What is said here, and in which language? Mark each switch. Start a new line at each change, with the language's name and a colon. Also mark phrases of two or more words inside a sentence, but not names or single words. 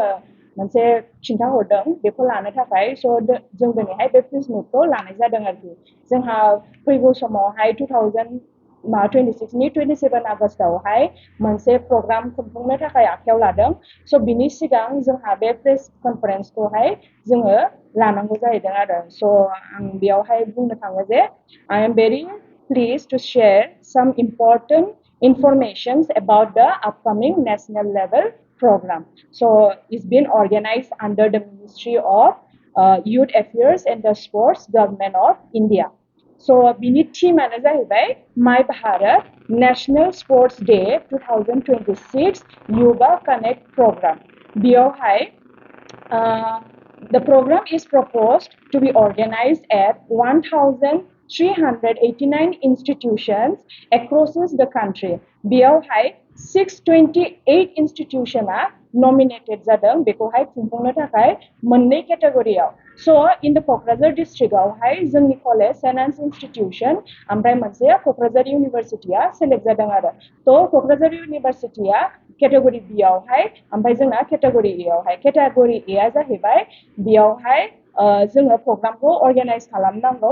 Bodo: मोनसे खिन्थाहरदों बेखौ लानो थाखाय स' जों दिनैहाय बे प्रेस मिटखौ लानाय जादों आरोखि जोंहा फैगौ समावहाय 2026नि 27 आगस्टआवहाय मोनसे प्रग्राम खुंफुंनो थाखाय आखायाव लादों स' बिनि सिगां जोंहा बे प्रेस कनफारेन्सखौहाय जोङो लानांगौ जाहैदों आरो स' आं बेयावहाय बुंनो थाङो जे
English: I am very pleased to share some important information about the upcoming national level program. So it's been organized under the Ministry of Youth Affairs and the Sports Government of India. So
Bodo: बिनि थीमानो जाहैबाय माय भारत नेशनल स्पोर्ट्स डे 2026 युवा कनेक्ट प्रग्राम बेयावहाय
English: the program is proposed to be organized at 1,389 institutions across the country.
Bodo: बेयावहाय 628
English: institutiona nominated
Bodo: जादों बेखौहाय खुंफुंनो थाखाय मोननै केटेगरियाव स'
English: in the
Bodo: क'क्राझार डिस्ट्रिक्टआवहाय जोंनि कलेज सेन्ट एन्स इन्स्टिटिउसन ओमफ्राय मोनसे क'क्राझार इउनिभारसिटिया सेलेक्ट जादों आरो थ' क'क्राझार इउनिभारसिटिया केटेगरि बि आवहाय ओमफ्राय जोंना केटेगरि ए आवहाय केटेगरि ए आ जाहैबाय बेयावहाय जोङो प्रग्रामखौ अर्गानाइज खालामनांगौ